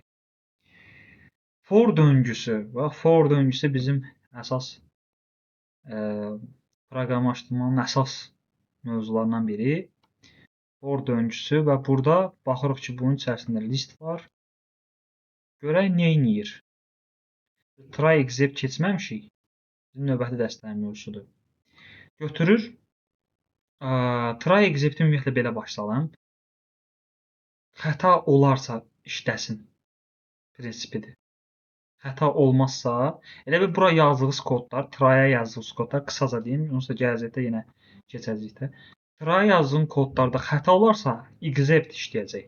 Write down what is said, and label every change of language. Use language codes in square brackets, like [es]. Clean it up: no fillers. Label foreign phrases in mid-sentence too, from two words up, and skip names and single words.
[az] For döngüsü. Bax, for döngüsü bizim əsas proqramlaşdırmanın əsas mövzularından biri. For döngüsü və burada baxırıq ki, bunun içərisində list var. Görək nə edir. [en] Try except [az] keçməmişik. Bizim növbəti dəstənin mövzusudur. Götürür. [en] Try except [az] ümumiyyətlə belə başlayalım. Xəta olarsa işləsin prinsipidir. Xəta olmazsa, elə bir bura yazdığınız kodlar, try-a yazdığınız kodlar, qısaca deyim, yoxsa gələcəkdə yenə keçəcəkdə. Try yazdığın kodlarda xəta olarsa, except işləyəcək.